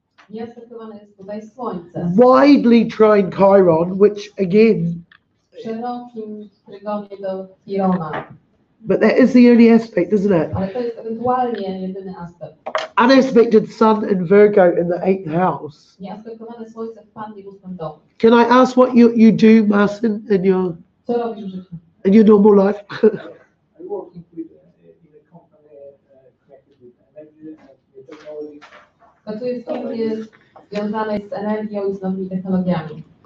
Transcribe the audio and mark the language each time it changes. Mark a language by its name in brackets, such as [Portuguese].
[Polish] Nieaspektowane jest tutaj Słońce. [English] Widely trine Chiron, which again, [Polish] W szerokim trygonie do Chirona. [English] but that is the only aspect, isn't it? [Polish] Ale to jest ewentualnie jedyny aspekt. [English] Unaspected Sun in Virgo in the 8th house. [Polish] Nieaspektowane Słońce w Pannie w 8. domu. [English] Can I ask what you do, Marcin, [Polish] Co robisz w życiu? [English] in your normal life? I work in a company connected with energy and technology. [Polish] Pracuję w firmie związanej z energią i z nowymi technologiami.